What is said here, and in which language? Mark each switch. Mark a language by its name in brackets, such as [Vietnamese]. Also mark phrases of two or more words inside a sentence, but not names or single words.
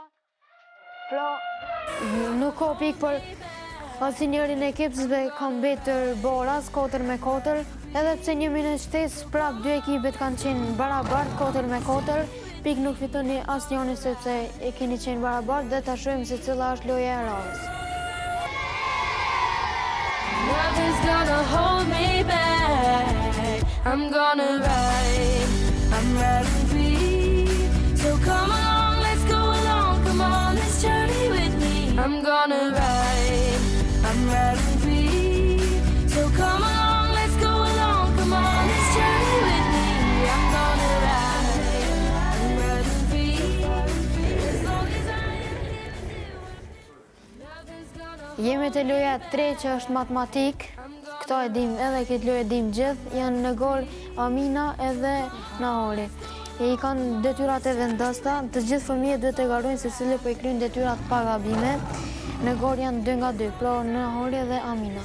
[Albanian] Pra, nuk ka pikë për asnjërin ekip sepse kam mbetër boras 4-4, edhe pse një minutë shtesë prap dy ekipet kanë qenë barabart 4-4, pikë nuk fitoni asnjëri sepse e keni qenë barabart dhe ta shohim se cila është loja e radhës. [English] Nothing's gonna hold me back. I'm gonna ride. I'm riding free. So come along, let's go along. Come on this journey with me. I'm gonna ride. I'm riding free. So come along, let's go along. Come on this journey with me. I'm gonna ride. I'm riding free. As long as I am here with you. Nothing's gonna [Albanian] Jemi te loja 3 që është matematik. Këto e dim, edhe këtë lojë e dim gjithë, janë në gol Amina edhe Nahori. I kanë detyrat e vendasta, të gjithë fëmijët duhet të garojnë se cili po i kryejnë detyrat pa gabime. Në gol janë 2-2, pra Nahori dhe Amina.